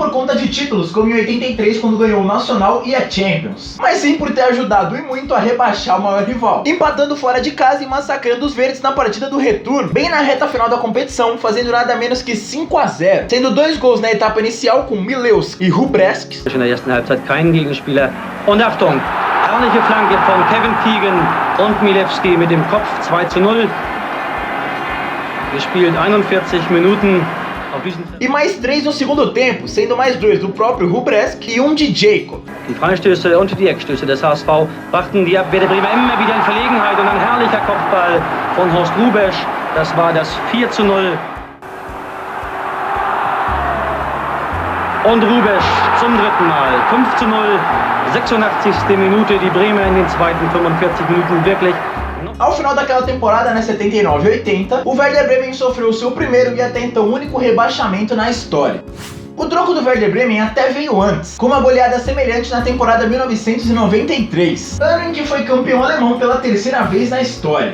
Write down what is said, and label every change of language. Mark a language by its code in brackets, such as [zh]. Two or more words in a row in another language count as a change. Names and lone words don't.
[pt] por conta de títulos, como em 83 quando ganhou o Nacional e a Champions, mas sim por ter ajudado e muito a rebaixar o maior rival, empatando fora de casa e massacrando os verdes na partida do retorno, bem na reta final da competição, fazendo nada menos que 5-0, sendo 2 gols na etapa inicial com Mileus e Hubresk. [de] In der ersten Halbzeit kein Gegenspieler. Und Achtung, herrliche Flanke von Kevin Keegan und Milewski mit dem Kopf 2:0. Gespielt 41 Minuten. [pt] E mais 3 no segundo tempo, sendo mais 2 do próprio Hubresk e de Jacob. [de] Die Freistöße und die Eckstöße des HSV brachten die Werder Bremer immer wieder in Verlegenheit und ein herrlicher Kopfball von Horst Rubesch. Das war das 4:0. Und Rubesch zum dritten Mal. 5:0, 86. Minute, die Bremer in den zweiten 45 Minuten wirklich. [pt] Ao final daquela temporada, né, 79 e 80, o Werder Bremen sofreu o seu primeiro e até então único rebaixamento na história. O troco do Werder Bremen até veio antes, com uma goleada semelhante na temporada 1993, ano em que foi campeão alemão pela 3ª vez na história.